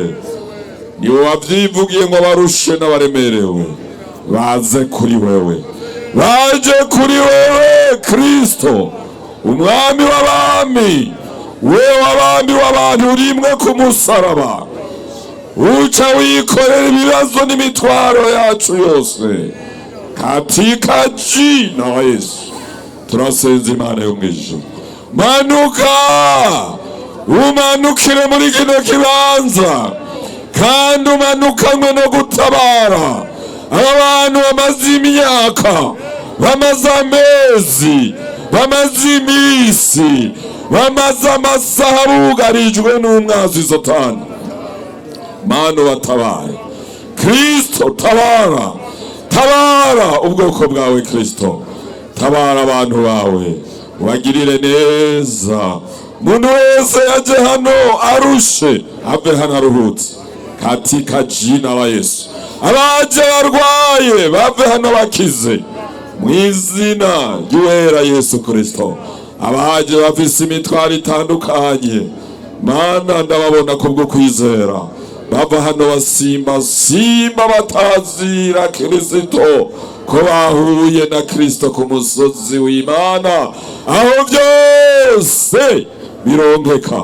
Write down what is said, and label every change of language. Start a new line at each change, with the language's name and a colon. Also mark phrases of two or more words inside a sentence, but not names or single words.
Rundi: Niwe wavyivugiye ngo barushe n'abaremerewe baze kuri wewe, baje kuri wewe Kristo umwami w'abami, wewe w'abami w'abantu rimwe ku musaraba, uca wikorera ibibazo n'imitwaro yacu yose
Swahili: katika jina la Yesu.
Rundi: Turasenze Imana yo mwijuru, manuka umanukire muri kino kibanza kandi umanukanywe no gutabara aba bantu bamaze imyaka, bamaze amezi, bamaze iminsi, bamaze amasaha bugarijwe n'umwanzi Satani. Mana batabare Kristo, tabara, tabara ubwoko bwawe Kristo, tabara abantu bawe, wagirire neza. Muntu wese yaje hano arushe ave hano aruhutse
Swahili: katika jina la Yesu.
Rundi: Abaje barwaye bave hano bakize mu izina ry'uwera Yesu Kristo. Abaje bafise imitwaro itandukanye, Mana ndababona kubwo kwizera bava hano basimba simba batazira Kristo, ko bahuye na Kristo ku musozi w'Imana, aho byose bironkeka.